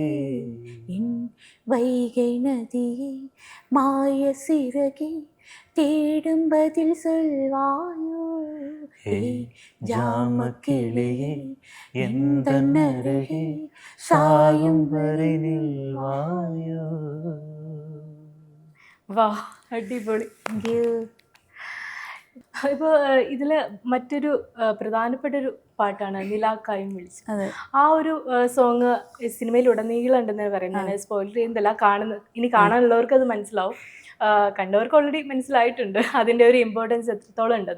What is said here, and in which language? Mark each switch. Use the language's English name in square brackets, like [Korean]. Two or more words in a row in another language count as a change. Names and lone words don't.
[Tamil] என் வைகை நதியே மாய சிறகே, தேடும் பதில் சொல்வாயோ, ஜாம கிளியே எந்தன் அருகே, சாயும் வரை நில்வாயோ. [Malayalam] വാ, അടിപൊളി. ഇപ്പോൾ ഇതിൽ മറ്റൊരു പ്രധാനപ്പെട്ട ഒരു പാട്ടാണ് നിലാക്കായും വിളിച്ചത്. ആ ഒരു സോങ് സിനിമയിൽ ഉടനീളം ഉണ്ടെന്ന് പറയുന്നത്. ഞാൻ സ്പോയിലർ ചെയ്യുന്നില്ല, ഇനി കാണാനുള്ളവർക്ക് അത് മനസ്സിലാവും. കണ്ടവർക്ക് ഓൾറെഡി മനസ്സിലായിട്ടുണ്ട് അതിൻ്റെ ഒരു ഇമ്പോർട്ടൻസ് എത്രത്തോളം ഉണ്ടെന്ന്.